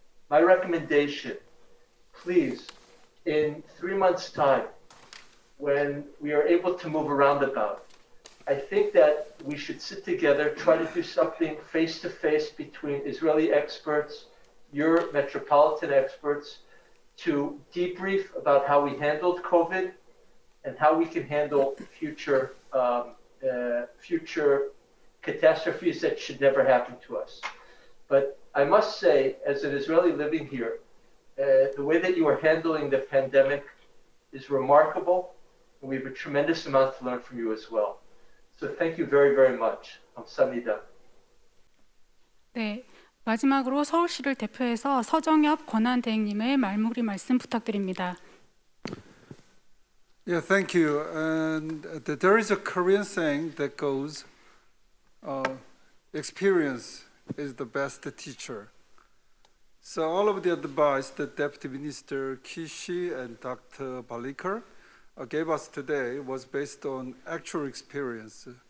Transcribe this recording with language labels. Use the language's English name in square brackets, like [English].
[English] My recommendation, please, in 3 months' time, when we are able to move around about, I think that we should sit together, try to do something face-to-face between Israeli experts, your metropolitan experts, to debrief about how we handled COVID and how we can handle future catastrophes that should never happen to us. But I must say, as an Israeli living here, the way that you are handling the pandemic is remarkable, and we have a tremendous amount to learn from you as well. So thank you very, very much. [Korean] 감사합니다. 네, 마지막으로 서울시를 대표해서 서정엽 권한대행님의 말무리 말씀 부탁드립니다. [English] Yeah, thank you. And there is a Korean saying that goes, experience is the best teacher. So all of the advice that Deputy Minister Kishi and Dr. Balikar gave us today was based on actual experience.